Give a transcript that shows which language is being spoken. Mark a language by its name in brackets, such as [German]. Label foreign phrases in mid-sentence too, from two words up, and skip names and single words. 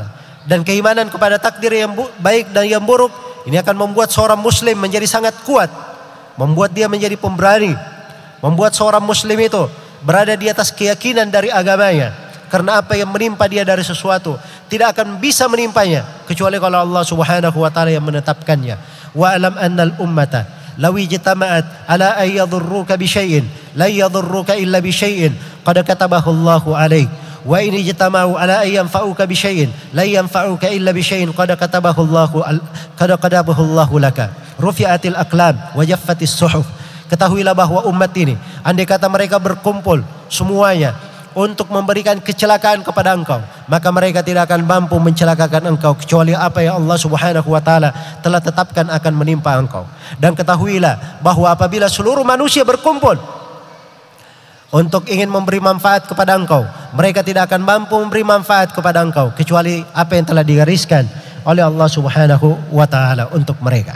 [Indonesian] Dan keimanan kepada takdir yang baik dan yang buruk ini akan membuat seorang muslim menjadi sangat kuat, membuat dia menjadi pemberani, membuat seorang muslim itu berada di atas keyakinan dari agamanya. Karena apa yang menimpa dia dari sesuatu tidak akan bisa menimpanya kecuali kalau Allah [Arabic] سبحانه وتعالى [Indonesian] yang menetapkannya. [Arabic] واعلم أن الأمة لو اجتمعت على أن يضروك بشيء لا يضروك إلا بشيء قد كتبه الله عليك. وإن اجتمعوا على أن ينفعوك بشيء لا ينفعوك إلا بشيء قد كتبه الله لك. رفعت الأقلام وجفت الصحف. [Indonesian] Ketahuilah bahwa umat ini andai kata mereka berkumpul semuanya untuk memberikan kecelakaan kepada engkau, maka mereka tidak akan mampu mencelakakan engkau kecuali apa yang Allah [Arabic] سبحانه وتعالى [Indonesian] telah tetapkan akan menimpa engkau. Dan ketahuilah bahwa apabila seluruh manusia berkumpul untuk ingin memberi manfaat kepada engkau, mereka tidak akan mampu memberi manfaat kepada engkau kecuali apa yang telah digariskan oleh Allah [Arabic] سبحانه وتعالى [Indonesian] untuk mereka.